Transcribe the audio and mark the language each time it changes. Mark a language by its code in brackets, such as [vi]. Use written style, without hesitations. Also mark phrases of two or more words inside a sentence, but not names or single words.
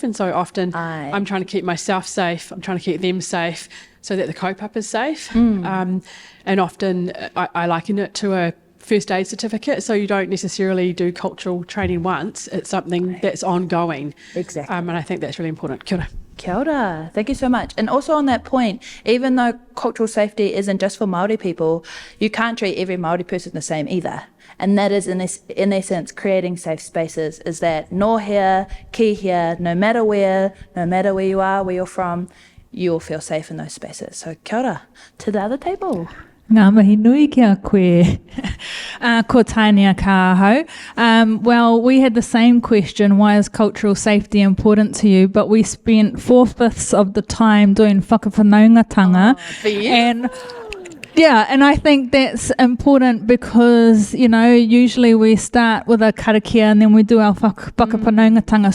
[en] And so often I'm trying to keep myself safe. I'm trying to keep them safe so that the kaupapa is safe. And often I liken it to a first aid certificate. So you don't necessarily do cultural training once. It's something that's ongoing. Exactly. And I think that's really important. [mi] Kia ora. Kia ora. [en] Thank you so much. And also on that point, even though cultural safety isn't just for Māori people, you can't treat every Māori person the same either. And that is, in essence, creating safe spaces, is that no here, ki here, no matter where you are, where you're from, you will feel safe in those spaces. So [mi] kia ora. [en] To the other table. [mi] Ngā mihi nui kia koe, ko Tānia ka ahau. [en] Well, we had the same question, why is cultural safety important to you? But we spent 4/5 of the time doing whakawhanaungatanga. And yeah, and I think that's important because, you know, usually we start with a karakia and then we do our whakawhanaungatanga.